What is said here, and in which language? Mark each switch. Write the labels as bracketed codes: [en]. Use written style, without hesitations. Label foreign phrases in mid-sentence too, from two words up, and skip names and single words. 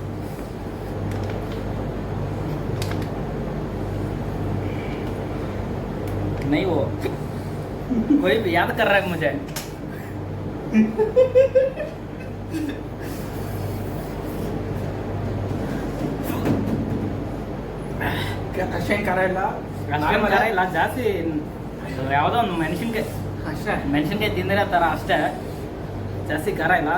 [hi] नहीं वो कोई भी याद कर रहा है मुझे. [kn] ಅಷ್ಟೇನು ಖಾರ ಇಲ್ಲ, ಅಷ್ಟೇನು ಖಾರ ಇಲ್ಲ ಜಾಸ್ತಿ. ಯಾವುದೋ ಒಂದು ಮೆಣಸಿನ್ಕಾಯಿ ತಿಂದಿರೋ ಥರ ಅಷ್ಟೇ, ಜಾಸ್ತಿ ಖಾರ ಇಲ್ಲ.